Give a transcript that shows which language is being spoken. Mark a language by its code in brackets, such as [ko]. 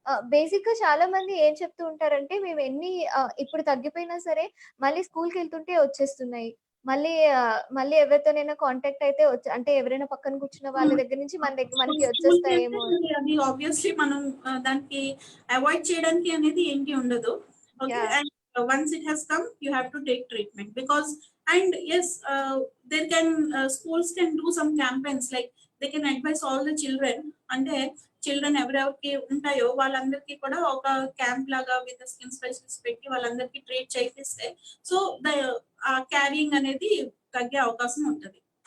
[te] బేసిక్‌గా చాలా మంది ఏం చెప్తూ ఉంటారంటే మేము ఎన్ని ఇప్పుడు తగ్గిపోయినా సరే మళ్ళీ స్కూల్‌కెళ్తుంటే వచ్చేస్తున్నాయి. మళ్ళీ ఎవరితోనైనా కాంటాక్ట్ అయితే అంటే ఎవరైనా పక్కన కూర్చున్న వాళ్ళ దగ్గర నుంచి సో మనకి స్కూల్‌కెళ్తే వచ్చేస్తాయేమో. మరి అది ఆబ్వియస్లీ మనం దానికి అవాయిడ్ చేయడానికి అనేది ఏంటి ఉండదు. Okay. Yeah! And [en] once it has come, you have to take treatment. Because, and yes, there can schools can do some campaigns, like they can advise all the children, [te] అంటే children ఎవరెవరికి ఉంటాయో వాళ్ళందరికీ కూడా ఒక క్యాంప్ లాగా with skin specialist పెట్టి వాళ్ళందరికీ treat చేయిస్తే సో ద క్యారింగ్ అనేది తగ్గే అవకాశం ఉంటుంది.